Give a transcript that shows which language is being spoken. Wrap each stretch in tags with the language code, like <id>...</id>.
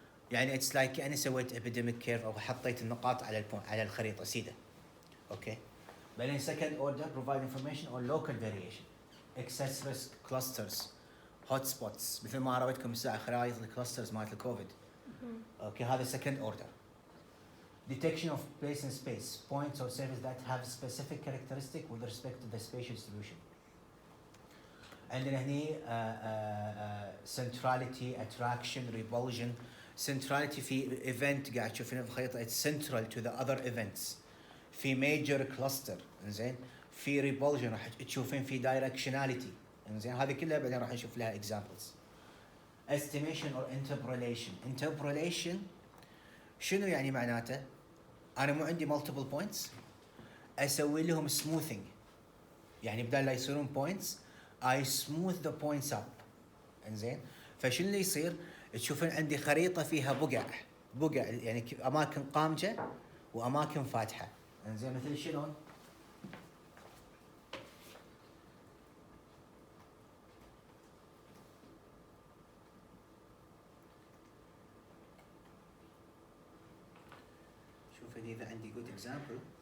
<ar>يعني it's like كأني سويت epidemic curve أو حطيت النقاط على الخريطة سيدة.</ar> <en>Okay. بعدين second order, provide information on local variation, excess risk clusters, hot spots.</en> <ar>مثل ما راويتكم الساعة خرائط الكلاسترز مالت الكوفيد.</ar> <en>Okay, هذا second order. Detection of place and space, points or surfaces that have specific characteristic with respect to the spatial distribution. عندنا هني centrality, attraction, repulsion. Centrality في event قاعد تشوفينه في الخريطة it's central to the other events.</en> <ar>في major cluster إنزين. في repulsion راح تشوفين في directionality إنزين.</ar> <en>هذه كلها بعدين راح نشوف لها examples. Estimation or interpolation.</en> <ar>Interpolation شنو يعني معناته؟ أنا مو عندي multiple points أسوي لهم smoothing.</ar> <en>يعني بدل لا يصيرون points I smooth the points up.</en> <ar>إنزين. فشنو اللي يصير؟ تشوفين عندي خريطة فيها بقع يعني أماكن قامجة وأماكن فاتحة. إنزين مثل شلون؟ شوفين إذا عندي good example.</ar>